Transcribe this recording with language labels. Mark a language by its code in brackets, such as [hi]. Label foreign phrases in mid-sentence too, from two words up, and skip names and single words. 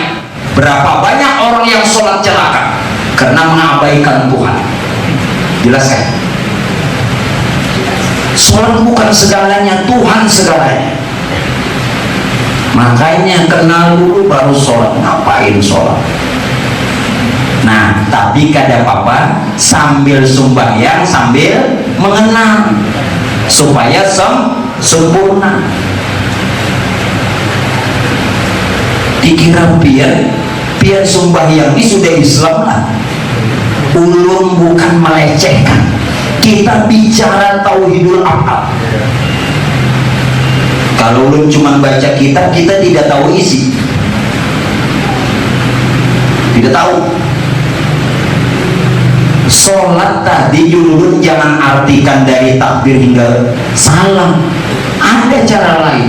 [id] Berapa banyak orang yang sholat celaka karena mengabaikan Tuhan? Jelas kan? Sholat bukan segalanya, Tuhan segalanya. Makanya kenal dulu baru sholat. Ngapain sholat? Nah, [bjn] tapi kada apa-apa sambil sembahyang sambil mengenal supaya sempurna. Dikira pian sembahyang ini sudah Islam lah. [id] Ulun bukan melecehkan, kita bicara [ar] tauhidul af'al. [id] Kalau ulun cuma baca kitab, kita tidak tahu isi, tidak tahu. Sholat tadi dulu jangan artikan dari takbir hingga salam, ada cara lain.